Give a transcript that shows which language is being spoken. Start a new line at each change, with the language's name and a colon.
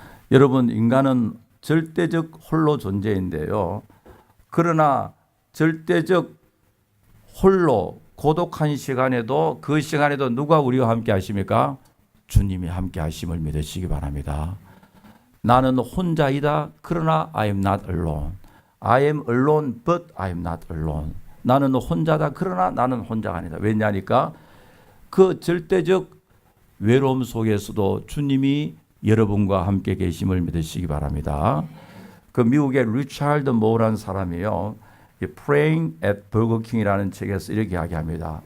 Korean: 여러분 인간은 절대적 홀로 존재인데요. 그러나 절대적 홀로 고독한 시간에도 그 시간에도 누가 우리와 함께 하십니까? 주님이 함께 하심을 믿으시기 바랍니다. 나는 혼자이다.
English: 그러나 I am not alone. I am alone but I am not alone.
Korean: 나는 혼자다. 그러나 나는 혼자가 아니다. 왜냐니까 그 절대적 외로움 속에서도 주님이 여러분과 함께 계심을 믿으시기 바랍니다. 그 미국의 리차드 모우라는 사람이요. Praying at Burger King이라는 책에서 이렇게 이야기합니다.